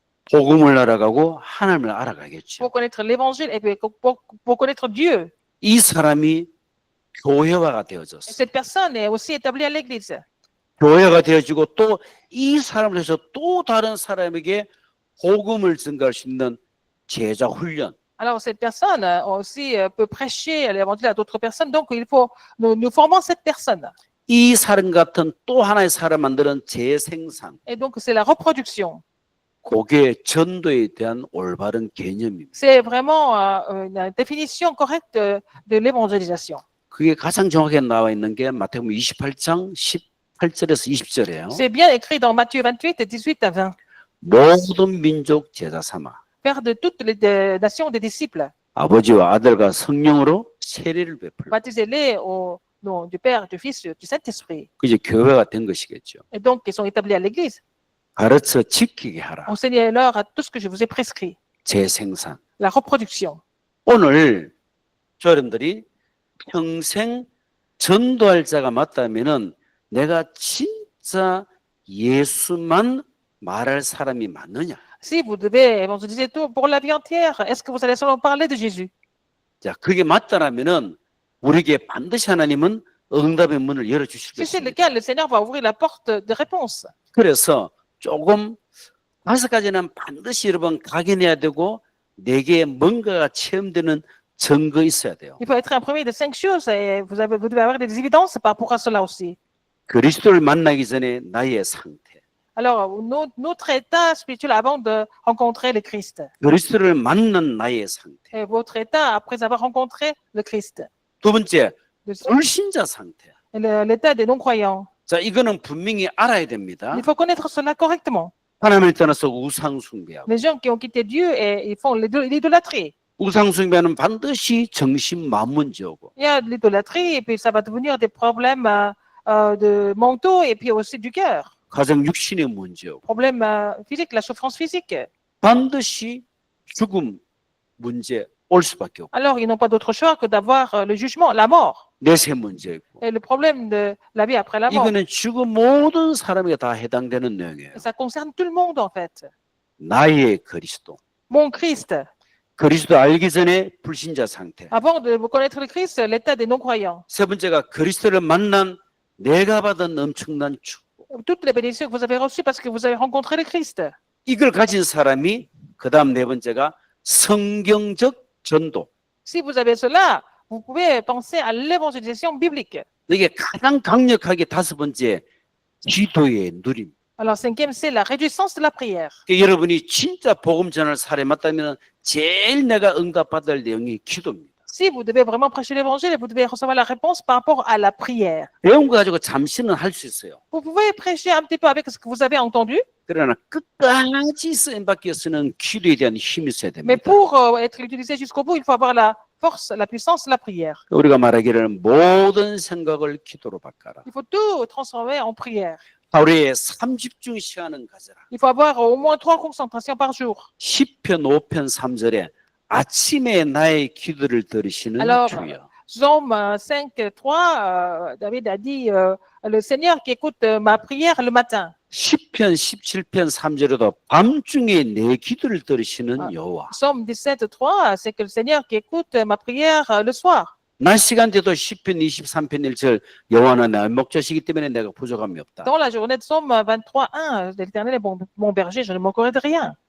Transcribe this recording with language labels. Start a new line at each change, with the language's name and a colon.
Korean: 복음을 알아가고 하나님을 알아가겠죠.
French: pour connaître l'évangile et puis pour connaître Dieu.
Korean: 이 사람이 교회화가
French: Et
Korean: 되어졌어요.
French: cette personne est aussi établie à l'église.
Korean: 교회가 되어지고 또 이 사람을 통해서 또 다른 사람에게 복음을 증가할 수 있는 제자 훈련.
French: Alors, cette personne aussi peut prêcher l'évangile à d'autres personnes. Donc, il faut, nous formons cette personne.
Korean: 이 사람 같은 또 하나의 사람 만드는 재생산.
French: Et donc, c'est la reproduction.
Korean: 그게 전도에 대한 올바른 개념입니다.
French: C'est vraiment une définition correcte de l'évangélisation.
Korean: 그게 가장 정확하게 나와 있는 게 마태복음 28장 18절에서 20절이에요.
French: C'est bien écrit dans Matthieu 28, 18 à 20.
Korean: 모든 민족 제자 삼아
French: Faire de toutes les nations des disciples.
Korean: 아버지와 아들과 성령으로 세례를 베풀라.
French: Baptisez-les au nom du Père, du Fils, du Saint-Esprit.
Korean: 그 이제 교회가 된 것이겠죠.
French: Et donc, ils sont établis à l'église.
Korean: 가르쳐 지키게 하라.
French: Enseignez-leur à tout ce que je vous ai prescrit.
Korean: 재생산.
French: La reproduction.
Korean: 오늘 여러분들이 평생 전도할 자가 맞다면은 내가 진짜 예수만 말할 사람이 맞느냐?
French: Si vous devez évangéliser tout pour la vie entière, est-ce que vous allez seulement parler de Jésus?
Korean: 자, 그게 맞다라면은 우리에게 반드시 하나님은 응답의 문을 열어 주실
French: Si c'est le
Korean: 것입니다.
French: cas, le Seigneur va ouvrir la porte de réponse.
Korean: 그래서 조금 5가지는 반드시 여러분 각인해야 되고 내게 뭔가가 체험되는 증거 있어야 돼요.
French: Il faut être imprimé de 5 choses et vous devez avoir des évidences par rapport à cela aussi.
Korean: 그리스도를 만나기 전에 나의 상태,
French: Alors, notre état spirituel avant de rencontrer le Christ.
Korean: 그리스도를 만난 나의 상태.
French: Et votre état après avoir rencontré le Christ.
Korean: 두 번째,
French: Le-
Korean: 불신자 상태.
French: L'état des non-croyants.
Korean: 자, 이거는 분명히 알아야 됩니다.
French: Il faut connaître cela correctement.
Korean: 하나님을 떠나서 우상 숭배하고
French: Les gens qui ont quitté Dieu et ils font l'idolâtrie.
Korean: 우상 숭배는 반드시 정신 마음 문제고
French: Il y a de l'idolâtrie et puis ça va devenir des problèmes de mentaux et puis aussi du cœur.
Korean: 가정 육신의 문제고
French: Problèmes physiques, la souffrance physique.
Korean: 반드시 죽음 문제 올 수밖에 없고
French: Alors, ils n'ont pas d'autre choix que d'avoir le jugement, la mort.
Korean: 내세 문제고
French: Et le problème de la vie après la mort.
Korean: 이거는 죽은 모든 사람에게 다 해당되는 내용이에요.
French: Ça concerne tout le monde en fait.
Korean: 나의 그리스도.
French: Mon Christ.
Korean: 그리스도 알기 전에 불신자 상태.
French: Avant de vous connaître le Christ, l'état des non-croyants.
Korean: 세 번째가 그리스도를 만난 내가 받은 엄청난 축복.
French: Toutes les bénédictions que vous avez reçues parce que vous avez rencontré le Christ.
Korean: 이걸 가진 사람이 그다음 네 번째가 성경적 전도.
French: Si vous avez cela, vous pouvez penser à l'évangélisation biblique.
Korean: 이게 가장 강력하게 다섯 번째 기도의 누림.
French: Alors, cinquième, c'est la réjouissance de la prière.
Korean: 여러분이 진짜 복음 전할 사람이 맞다면 제일 내가 응답받을 내용이 기도입니다.
French: Si vous devez vraiment prêcher l'évangile, vous devez recevoir la réponse par rapport à la prière.
Korean: 배운 거 가지고 잠시는 할 수 있어요.
French: Vous pouvez prêcher un petit peu avec ce que vous avez entendu,
Korean: 그러나 끝까지 쓰임받기 위해서는 기도에 대한 힘이 있어야
French: mais pour être utilisé jusqu'au bout, il faut avoir la force, la puissance de la prière.
Korean: 우리가 말하기를 모든 생각을 기도로 바꿔라.
French: Il faut tout transformer en prière.
Korean: 하루에 30중 시간은 가져라.
French: Il faut avoir au moins 3 concentrations par jour.
Korean: 시편 5편 3절에 아침에 나의 기도를 들으시는
French: Alors,
Korean: 주여.
French: Psaume 5, 3, David a dit, le Seigneur qui écoute ma prière le matin.
Korean: 시편 17편 3절에도 밤중에 내 기도를 들으시는 여호와.
French: Psaume 17, 3, c'est que le Seigneur qui écoute ma prière le soir.
Korean: 낮 시간대도 시편 23편 1절 여호와는 나의 목자시기 때문에 내가 부족함이 없다.
French: Dans la journée de Psaume 23, 1, l'Éternel est mon berger, je ne manquerai de rien.